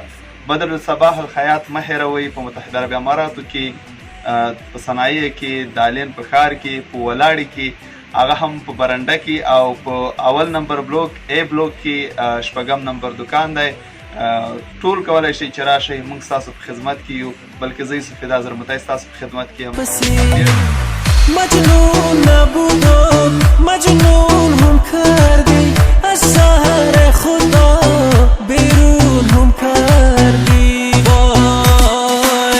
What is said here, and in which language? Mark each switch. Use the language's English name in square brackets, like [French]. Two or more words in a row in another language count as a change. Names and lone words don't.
[Pashto] بدر الصباح الخیاط مه هېروئ، په متحده عرب اماراتو کې په صنایع کې د الین په ښار کې په ولاړې کې، هغه هم په برنډه کې او په اول نمبر بلوک A بلوک کې 6 نمبر دکان دی. ټول کولی شئ چې راشئ، موږ ستاسو په خدمت کې یو، بلکې زه سفیدا زرمتی ستاسو په خدمت کې یم. [Persian] مجنون نبودو مجنون هم کردی از سحر خدا بیرون هم کردی وای.